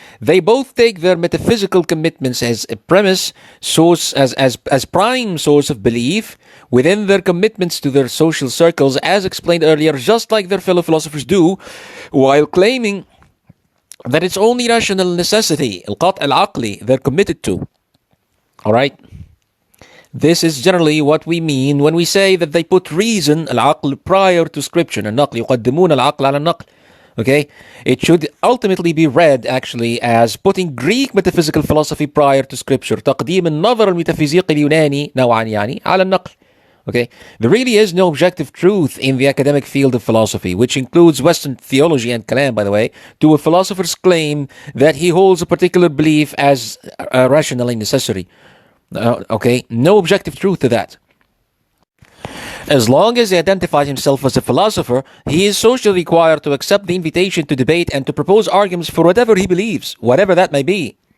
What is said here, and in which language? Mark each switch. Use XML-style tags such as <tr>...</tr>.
<en>They both take their metaphysical commitments as a premise source, as prime source of belief within their commitments to their social circles, as explained earlier, just like their fellow philosophers do, while claiming that it's only rational necessity,</en> <ar>القطع العقلي,</ar> <en>they're committed to. All right. This is generally what we mean when we say that they put reason, العقل, prior to scripture, النقل,</en> <ar>يقدمون العقل على النقل.</ar> <en>Okay, it should ultimately be read actually as putting Greek metaphysical philosophy prior to scripture.</en> <ar>تقديم النظر الميتافيزيقي اليوناني نوعا يعني على النقل.</ar> <en>Okay, there really is no objective truth in the academic field of philosophy, which includes Western theology and Kalam, by the way, to a philosopher's claim that he holds a particular belief as rationally necessary. Okay, no objective truth to that. As long as he identifies himself as a philosopher, he is socially required to accept the invitation to debate and to propose arguments for whatever he believes, whatever that may be.</en>